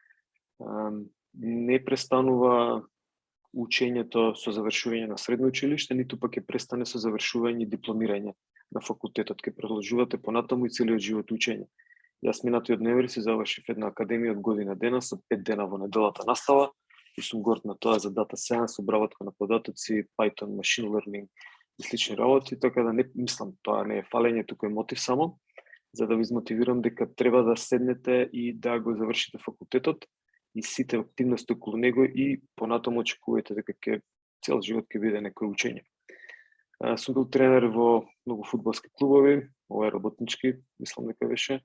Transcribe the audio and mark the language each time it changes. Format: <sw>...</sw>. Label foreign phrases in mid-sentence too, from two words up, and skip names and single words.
<mk>Не престанува учењето со завршување на средно училиште, ниту пак ќе престане со завршување и дипломирање на факултетот, ќе продолжувате понатаму и целиот живот учење. Јас минатиот ноември се завршив една академија од година дена со 5 дена во неделата настава и сум горд на тоа за</mk> <en>data science,</en> <mk>обработка на податоци, Python,</mk> <en>machine learning</en> <mk>и слични работи, така да не мислам, тоа не е фалење, туку е мотив само, за да ви измотивирам дека треба да седнете и да го завршите факултетот и сите активности околу него и понатаму очекувајте дека цел живот ќе биде некој учење. Сум бил тренер во многу фудбалски клубови, ова е работнички, мислам дека беше.</mk>